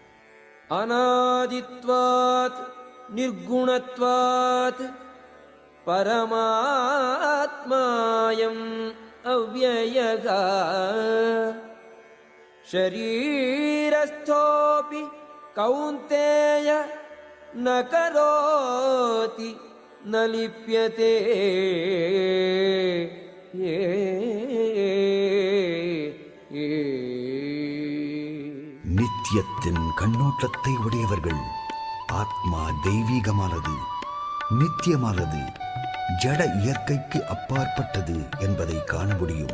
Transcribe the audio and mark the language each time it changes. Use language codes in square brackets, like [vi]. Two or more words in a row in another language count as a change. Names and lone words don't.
[sa] अनादित्वात् निर्गुणत्वात् परमात्मायम् अव्ययः शरीरस्थोऽपि कौन्तेय न करोति न लिप्यते. [ta] நித்தியத்தின் கண்ணோட்டத்தை உடையவர்கள் ஆத்மா தெய்வீகமானது, நித்தியமானது, ஜட இயற்கைக்கு அப்பாற்பட்டது என்பதை காண முடியும்.